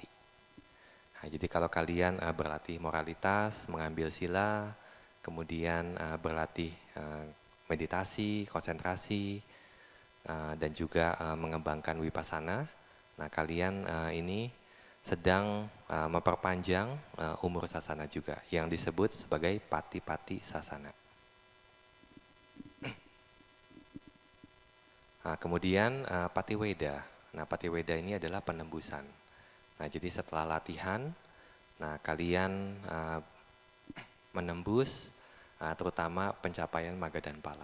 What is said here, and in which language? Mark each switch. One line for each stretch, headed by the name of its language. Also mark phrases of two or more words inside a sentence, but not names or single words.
Indonesian: Nah, jadi kalau kalian berlatih moralitas, mengambil sila, kemudian berlatih meditasi, konsentrasi, dan juga mengembangkan vipassana. Nah, kalian ini sedang memperpanjang umur sasana juga, yang disebut sebagai
Pali: pati-pati sasana.
Indonesian: Nah, kemudian patiweda. Nah, patiweda ini adalah penembusan. Nah, jadi setelah latihan, nah kalian menembus terutama pencapaian maga dan pala.